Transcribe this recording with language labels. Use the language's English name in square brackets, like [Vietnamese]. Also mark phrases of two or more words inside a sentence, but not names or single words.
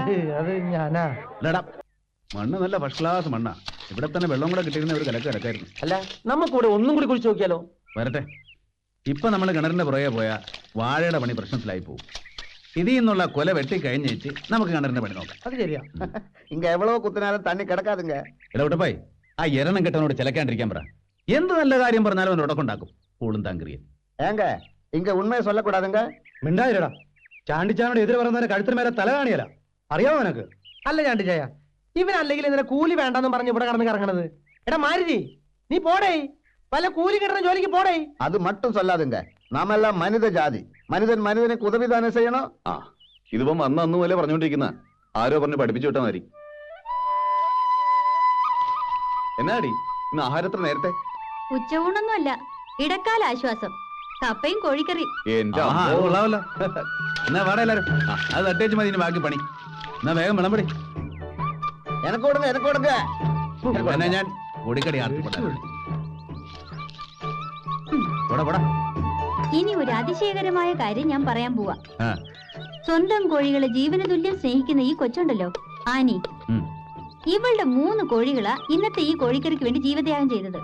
[Malayalam] അത് ഞാനാ. എടാ മണ്ണ് നല്ല [English] first class [Malayalam] മണ്ണാ. ഇവിടെ തന്നെ വെള്ളം കൂടെ കിട്ടിയിരുന്ന ഒരു കലക്കായിരുന്നു. അല്ല നമുക്കിവിടെ ഒന്നും കൂടി കുഴിച്ചു നോക്കിയാലോ? വരട്ടെ. ഇപ്പൊ നമ്മൾ കിണറിന്റെ പുറകെ പോയാ വാഴയുടെ പണി പ്രശ്നത്തിലായി പോകും. ഇതിൽ നിന്നുള്ള കൊല വെട്ടി കഴിഞ്ഞേച്ച് നമുക്ക് കിണറിന്റെ പണി നോക്കാം. അത് ശരിയാ. [Tamil] இங்க எவ்வளவு குத்தினாலும் தண்ணி கிடக்காதுங்க. [Malayalam] ഇടവിട്ടപ്പായി ആ എരണം കെട്ടവനോട് ചിലക്കാണ്ടിരിക്കാൻ പറ. എന്ത് നല്ല കാര്യം പറഞ്ഞാലും അവൻ ഉടക്കുണ്ടാക്കും. പൂളും താങ്കരിയും. [Tamil] ஏங்க இங்க உண்மையை சொல்லக்கூடாதுங்க. [Malayalam] മിണ്ടായിരടാ. ചാണ്ടിച്ചാനോട് എതിരെ പറയുന്നവരെ കഴുത്തിന് മേലെ തല കാണിയല. അറിയാമോ നിനക്ക്? അല്ല ചാണ്ടി ചായ, ഇവനല്ലെങ്കിൽ ഇതിനെ കൂലി വേണ്ടെന്നും പറഞ്ഞ് ഇവിടെ കടന്ന് കറങ്ങണത്. എടാ മാരുതി, നീ പോടേ. വല്ല കൂലി കിട്ടുന്ന ജോലിക്ക് പോടേ. [Tamil] அது மட்டும் சொல்லாதுங்க. நாம எல்லாம் மனித ஜாதி. மனிதன் மனிதனுக்கு உதவிதானே செய்யணும். [Malayalam] ആ ഇതിപ്പം അന്ന് പോലെ പറഞ്ഞോണ്ടിരിക്കുന്ന ആരോ പറഞ്ഞ് പഠിപ്പിച്ചു വിട്ടാ മതി. എന്നാടി ഇന്ന് ആഹാരത്തിന് നേരത്തെ? ഉച്ചയൂണൊന്നുമല്ല, ഇടക്കാല ആശ്വാസം. കപ്പയും കോഴിക്കറി. എന്റെ ആഹാ, അമ്മോ. അത് കൊള്ളാമല്ലോ. എന്നാ വാടാ എല്ലാരും. അത് തട്ടേച്ച് മതി ഇനി ബാക്കി പണി. എന്നാ വേഗം വിളമ്പടി. [Tamil] எனக்கு கொடுங்க, எனக்கு கொடுங்க. [Malayalam] എന്നാ ഞാൻ പൊടിക്കടി ആർത്തിപ്പെട്ട പോടാ. ഇനി ഒരു അതിശയകരമായ കാര്യം ഞാൻ പറയാൻ പോവാ. ആ, സ്വന്തം കോഴികളെ ജീവന തുല്യം സ്നേഹിക്കുന്ന ഈ കൊച്ചുണ്ടല്ലോ ആനി, ഉം. ഇവളുടെ 3 കോഴികളാ ഇന്നത്തെ ഈ കോഴിക്കറിക്ക് വേണ്ടി ജീവത്യാഗം ചെയ്തത്.